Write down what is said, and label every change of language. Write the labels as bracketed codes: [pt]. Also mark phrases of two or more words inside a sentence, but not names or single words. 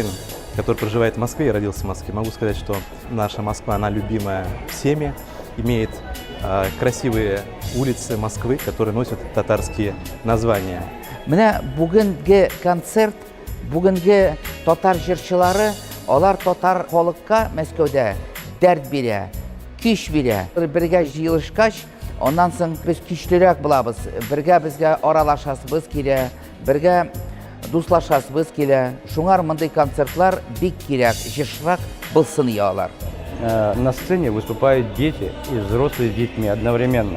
[ru] который проживает в Москве и родился в Москве, могу сказать, что наша Москва, она любимая всеми, имеет красивые улицы Москвы, которые носят татарские названия. [tt] Менә бүгенге концерт, бүгенге татар җырчылары, алар татар халыкка Мәскәүдә дәрт бирә, көч бирә. Бергә җыелышкач, аннан соң без көчлерәк булабыз, бергә безгә аралашасыбыз килә, бергә дуслашасыбыз килә. Шуңар мондый концертлар бик кирәк, җырчырак булсын ялар. [ru] На сцене выступают дети и взрослые с детьми одновременно.